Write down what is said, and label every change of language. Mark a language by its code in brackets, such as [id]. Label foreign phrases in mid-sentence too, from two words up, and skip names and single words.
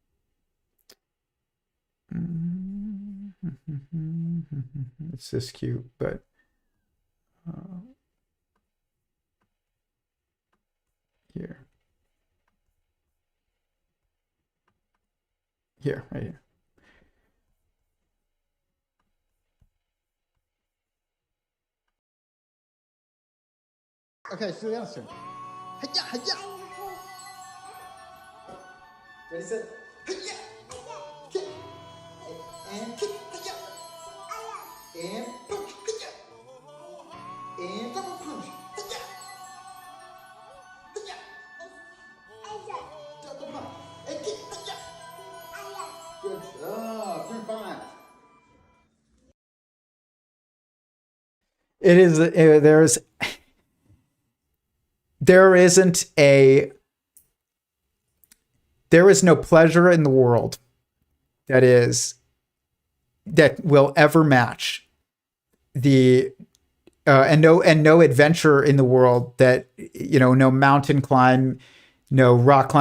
[en] It's this cute, but here. Here, right here. Okay, Juliana's turn. Hi-ya, hi-ya. Ready, set, hi-ya. Kick. And kick, hi-ya. And punch, hi-ya. And double punch, hi-ya. Hi-ya. Double punch. And kick, hi-ya. Good job. Turn 5. It is, there is no pleasure in the world that will ever match the and no adventure in the world that, no mountain climb, no rock climb.